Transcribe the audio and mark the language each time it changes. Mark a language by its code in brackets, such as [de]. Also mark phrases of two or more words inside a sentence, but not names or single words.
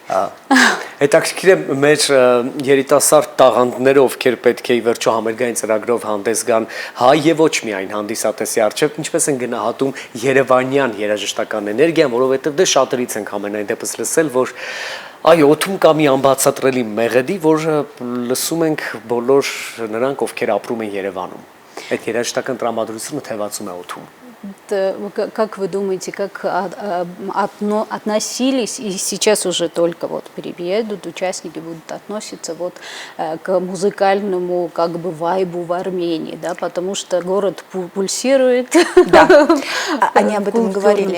[hy] Հետաքրքիր է մեր երիտասարդ տաղանդները, ովքեր պետք է ի վերջո համերգային ծրագրով հանդես գան, հայ եւ ոչ միայն հանդիսատեսի առջև, ինչպես են գնահատում երևանյան երաժշտական էներգիան, որովհետեւ դե շատերից ենք ամենայնդեպս լսել, որ այո, օդում կա մի անբացատրելի մեղեդի, որ լսում ենք բոլոր նրանք, ովքեր апրում են Երևանում։ Այդ երաժշտական տրամադրությունը թևածում է օդում։ [ru] Как вы думаете, как относились, и сейчас уже только вот приедут, участники будут относиться вот к музыкальному как бы вайбу в Армении, да, потому что город пульсирует. Да, они об этом говорили.